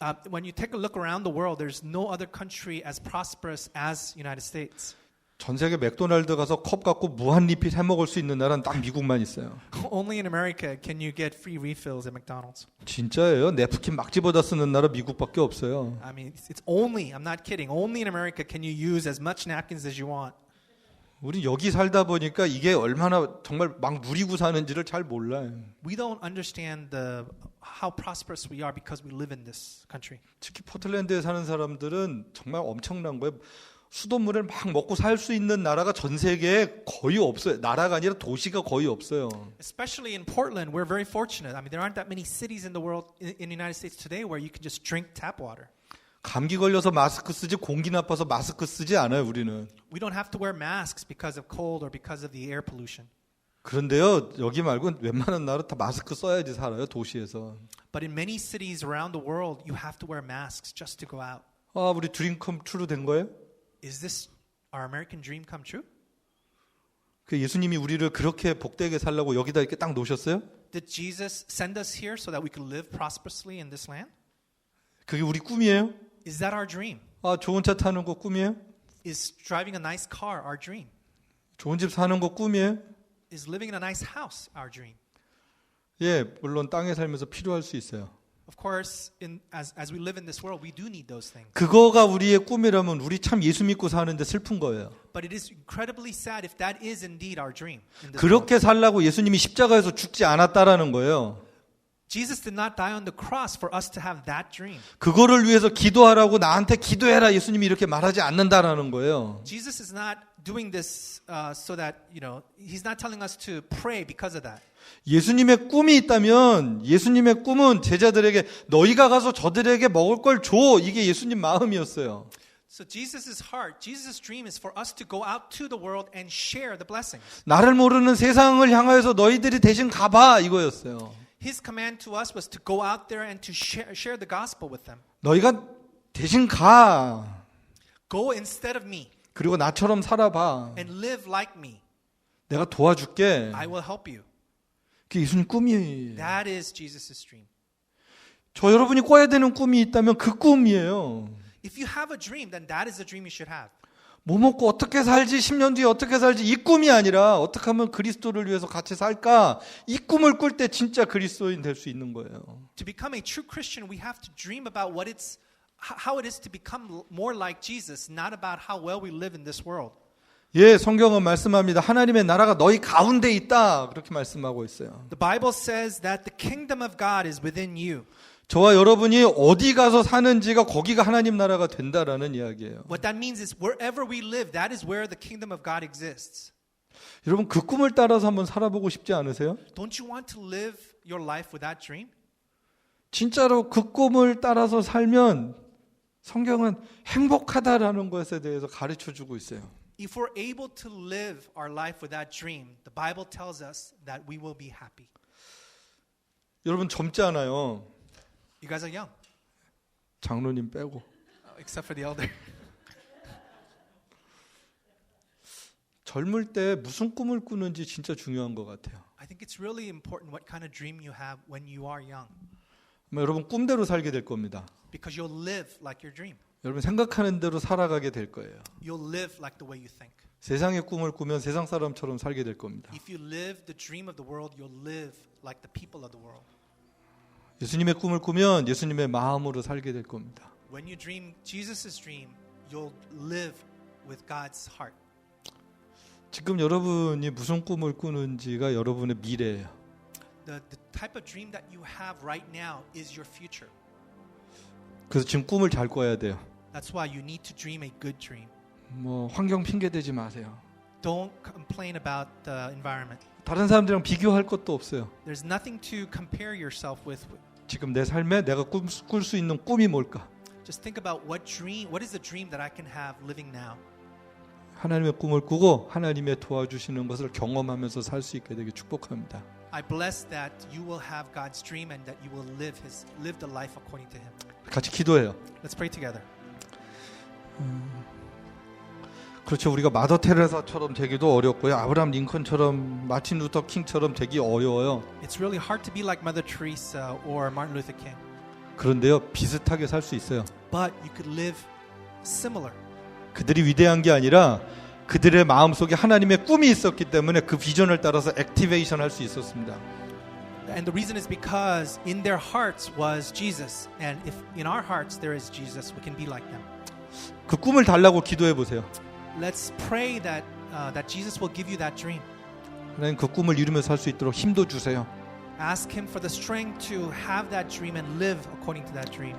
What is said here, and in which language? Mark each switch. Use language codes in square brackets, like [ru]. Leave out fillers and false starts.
[en] When you take a look around the world, there's no other country as prosperous as United States. [ko] 전 세계 맥도날드 가서 컵 갖고 무한 리필 해 먹을 수 있는 나라는 딱 미국만 있어요. [en] Only in America can you get free refills at McDonald's. [ko] 진짜예요. 냅킨 막 집어다 쓰는 나라 미국밖에 없어요. [en] I mean, it's only, I'm not kidding, only in America can you use as much napkins as you want. [ko] 우리 여기 살다 보니까 이게 얼마나 정말 막 누리고 사는지를 잘 몰라요. [en] We don't understand how prosperous we are because we live in this country. [ko] 특히 포틀랜드에 사는 사람들은 정말 엄청난 거예요. 수돗물을 막 먹고 살 수 있는 나라가 전 세계에 거의 없어요. 나라가 아니라 도시가 거의 없어요. [en] Especially in Portland, we're very fortunate. I mean, there aren't that many cities in the world, in the United States today, where you can just drink tap water. [ko] 감기 걸려서 마스크 쓰지 공기 나빠서 마스크 쓰지 않아요. 우리는. [en] We don't have to wear masks because of cold or because of the air pollution. [ko] 그런데요. 여기 말고 웬만한 나라 다 마스크 써야지 살아요. 도시에서. [en] But in many cities around the world, you have to wear masks just to go out. [ko] 아, 우리 [en] 드림 컴 트루 [ko] 된 거예요? [en] Is this our American dream come true? [ko] 그 예수님이 우리를 그렇게 복되게 살라고 여기다 이렇게 딱 놓으셨어요? [en] Did Jesus send us here so that we could live prosperously in this land? [ko] 그게 우리 꿈이에요? [en] Is that our dream? [ko] 아, 좋은 차 타는 거 꿈이에요? [en] Is driving a nice car our dream? [ko] 좋은 집 사는 거 꿈이에요? [en] Is living in a nice house our dream? [ko] 예, 물론 땅에 살면서 필요할 수 있어요. [en] Of course, as we live in this world, we do need those things. [ko] 그거가 우리의 꿈이라면 우리 참 예수 믿고 사는데 슬픈 거예요. [en] But it is incredibly sad if that is indeed our dream. In this [ko] 그렇게 [en] world. [ko] 살라고 예수님이 십자가에서 죽지 않았다라는 거예요. [en] Jesus did not die on the cross for us to have that dream. [ko] 그거를 위해서 기도하라고 나한테 기도해라 예수님이 이렇게 말하지 않는다라는 거예요. [en] Jesus is not doing this so that, he's not telling us to pray because of that. [ko] 예수님의 꿈이 있다면 예수님의 꿈은 제자들에게 너희가 가서 저들에게 먹을 걸 줘. 이게 예수님 마음이었어요. [en] So Jesus' heart, Jesus' dream is for us to go out to the world and share the blessings. [ko] 나를 모르는 세상을 향하여서 너희들이 대신 가봐 이거였어요. [en] His command to us was to go out there and to share the gospel with them. [ko] 너희가 대신 가. [en] Go instead of me. [ko] 그리고 나처럼 살아봐. [en] And live like me. [ko] 내가 도와줄게. [en] I will help you. [ko] 그게 예수님 꿈이에요. [en] That is Jesus' dream. [ko] 저 여러분이 꿔야 되는 꿈이 있다면 그 꿈이에요. [en] If you have a dream, then that is the dream you should have. [ko] 뭐 먹고 어떻게 살지 10년 뒤에 어떻게 살지 이 꿈이 아니라 어떻게 하면 그리스도를 위해서 같이 살까 이 꿈을 꿀 때 진짜 그리스도인 될 수 있는 거예요. [en] To become a true Christian, we have to dream about how it is to become more like Jesus, not about how well we live in this world. [ko] 예, 성경은 말씀합니다. 하나님의 나라가 너희 가운데 있다. 그렇게 말씀하고 있어요. [en] The Bible says that the kingdom of God is within you. [ko] 저와 여러분이 어디 가서 사는지가 거기가 하나님 나라가 된다라는 이야기예요. [en] What that means is wherever we live, that is where the kingdom of God exists. [ko] 여러분 그 꿈을 따라서 한번 살아보고 싶지 않으세요? [en] Don't you want to live your life with that dream? [ko] 진짜로 그 꿈을 따라서 살면 성경은 행복하다라는 것에 대해서 가르쳐 주고 있어요. [en] If we're able to live our life with that dream, the Bible tells us that we will be happy. [ko] 여러분 젊지 않아요. [en] You guys are young, [ko] 장로님 빼고. [en] except for the elder. [ko] 젊을 때 무슨 꿈을 꾸는지 진짜 중요한 것 같아요. [en] I think it's really important what kind of dream you have when you are young, [ko] 여러분 꿈대로 살게 될 겁니다. [en] because you'll live like your dream. [ko] 여러분 생각하는 대로 살아가게 될 거예요. [en] You'll live like the way you think. [ko] 세상의 꿈을 꾸면 세상 사람처럼 살게 될 겁니다. [en] If you live the dream of the world, you'll live like the people of the world. [ko] 예수님의 꿈을 꾸면 예수님의 마음으로 살게 될 겁니다. [en] When you dream Jesus' dream, you'll live with God's heart. [ko] 지금 여러분이 무슨 꿈을 꾸는지가 여러분의 미래예요. [en] The type of dream that you have right now is your future. [ko] 그래서 지금 꿈을 잘 꿔야 돼요. [en] That's why you need to dream a good dream. [ko] 뭐 환경 핑계 대지 마세요. [en] Don't complain about the environment. [ko] 다른 사람들이랑 비교할 것도 없어요. [en] There's nothing to compare yourself with. [ko] 지금 내 삶에 내가 꿀 수 있는 꿈이 뭘까? [en] Just think about what is the dream that I can have living now. [ko] 하나님의 꿈을 꾸고 하나님의 도와주시는 것을 경험하면서 살 수 있게 되길 축복합니다. [en] I bless that you will have God's dream and that you will live the life according to Him. [ko] 같이 기도해요. [en] Let's pray together. [ko] 그렇죠. 우리가 마더 테레사처럼 되기도 어렵고요. 아브라함 링컨처럼 마틴 루터 킹처럼 되기 어려워요. [en] It's really hard to be like Mother Teresa or Martin Luther King. [ko] 그런데요, 비슷하게 살 수 있어요. [en] But you could live similar. [ko] 그들이 위대한 게 아니라 그들의 마음속에 하나님의 꿈이 있었기 때문에 그 비전을 따라서 액티베이션 할 수 있었습니다. [en] And the reason is because in their hearts was Jesus. And if in our hearts there is Jesus, we can be like them. [ko] 그 꿈을 달라고 기도해 보세요. [en] Let's pray that Jesus will give you that dream. [ko] 하나님 그 꿈을 이루면서 살 수 있도록 힘도 주세요. [en] Ask Him for the strength to have that dream and live according to that dream.